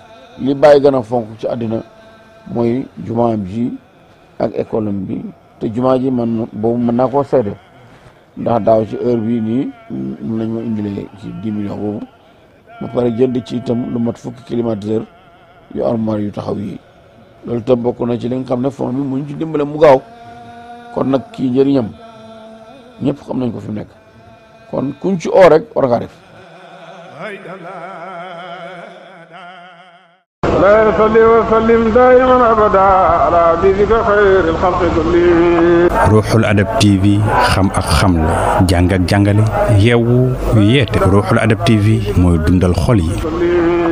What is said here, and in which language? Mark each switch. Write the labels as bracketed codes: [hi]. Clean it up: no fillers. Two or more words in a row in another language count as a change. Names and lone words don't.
[wo] li Baye gën a fonk ci àddina mooy jumaam ji ak école bi te jumaa ji man boobu mën naa koo seede ndax daaw ci heure bii nii mun nañ ma indilee ci 10 millions boobu ba pare jënd ci itam lu mat fukki climatiseur yu armoire yu taxaw yi loolu itam bokk na ci li nga xam ne fond bi mu ci dimbale mu gaaw kon nag kii njëriñam ñëpp xam nañ ko fi mu nekk kon kuñ ci oo rek war ngaa def. [ar] لا يصلي وسلم دائما ابدا على حبيبك خير الخلق كلهم. [wo] Ruuxul Adab TV xam ak xamle jàng ak jàngale yeewu yeete Ruuxul Adab TV mooy dundal xol yi.